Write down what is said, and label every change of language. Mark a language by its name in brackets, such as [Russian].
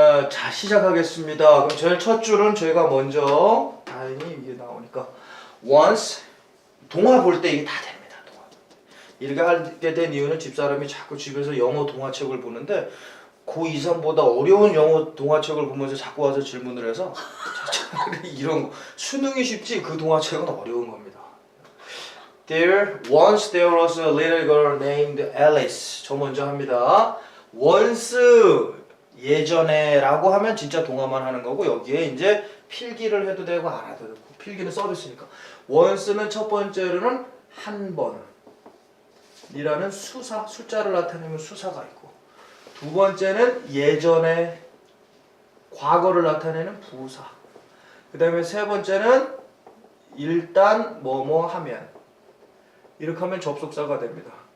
[Korean] 자 시작하겠습니다. 그럼 제일 첫 줄은 제가 먼저 다행히 이게 나오니까 once 동화 볼 때 이게 다 됩니다. 동화. 이렇게 하게 된 이유는 집사람이 자꾸 집에서 영어 동화책을 보는데 고2, 3보다 어려운 영어 동화책을 보면서 자꾸 와서 질문을 해서 이런 거 수능이 쉽지 그 동화책은 어려운 겁니다. [English] Once there was a little girl named Alice. [Korean] 저 먼저 합니다. once 예전에 라고 하면 진짜 동화만 하는 거고 여기에 이제 필기를 해도 되고 안 해도 되고 필기는 서비스니까 once는 첫 번째로는 한 번 이라는 수사, 숫자를 나타내면 수사가 있고 두 번째는 예전에 과거를 나타내는 부사 그 다음에 세 번째는 일단 뭐뭐 하면 이렇게 하면 접속사가 됩니다.